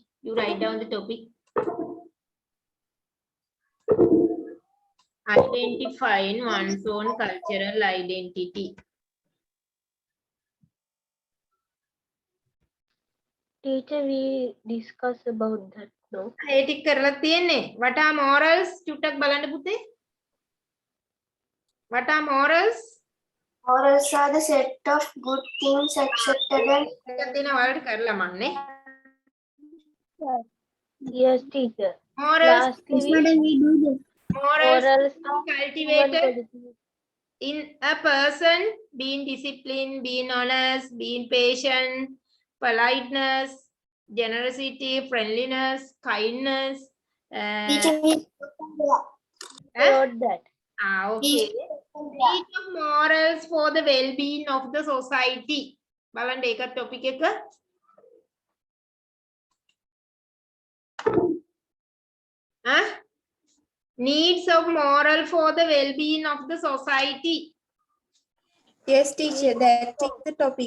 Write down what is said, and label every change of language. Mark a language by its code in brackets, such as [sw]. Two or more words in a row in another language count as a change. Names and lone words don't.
[en] You write down the topic. Identifying one's own cultural identity. Teacher, we discuss about that, no? [si] ඒ ටික කරලා තියෙන්නේ. [en] What are morals? [si] චුට්ටක් බලන්න පුතේ. [en] What are morals? Morals are the set of good things accepted and [si] එකක් තියෙනවා ඔයාලට කරලා මන්නේ. [en] Yes, teacher. Morals. Lastly, we do this. Morals morals cultivated in a person, being disciplined, being honest, being patient, politeness, generosity, friendliness, kindness. Teacher, wrote that. Okay. Need of morals for the well-being of the society. [si] බලන්න ඒක topic එක. [en] Needs of moral for the well-being of the society. Yes, teacher, that is the topic.